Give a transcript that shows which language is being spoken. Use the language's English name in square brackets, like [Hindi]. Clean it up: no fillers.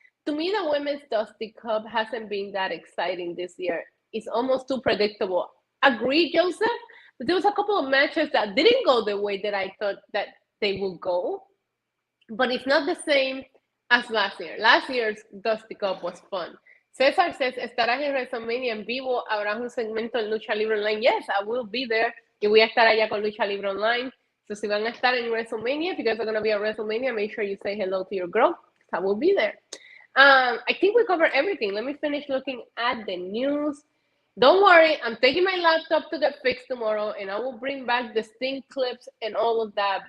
[English] To me, the Women's Dusty Cup hasn't been that exciting this year. It's almost too predictable. Agree, Joseph? But there was a couple of matches that didn't go the way that I thought that they would go. But it's not the same as last year. Last year's Dusty Cup was fun. Cesar says, [Spanish] ¿estarás en WrestleMania en vivo? ¿Habrá un segmento en Lucha Libre Online? [English] Yes, I will be there. [Spanish] Y voy a estar allá con Lucha Libre Online. [English] So [Spanish] si van a estar en WrestleMania, [English] if you guys are going to be at WrestleMania, make sure you say hello to your girl. I will be there. I think we covered everything. Let me finish looking at the news. Don't worry, I'm taking my laptop to get fixed tomorrow, and I will bring back the Sting clips and all of that.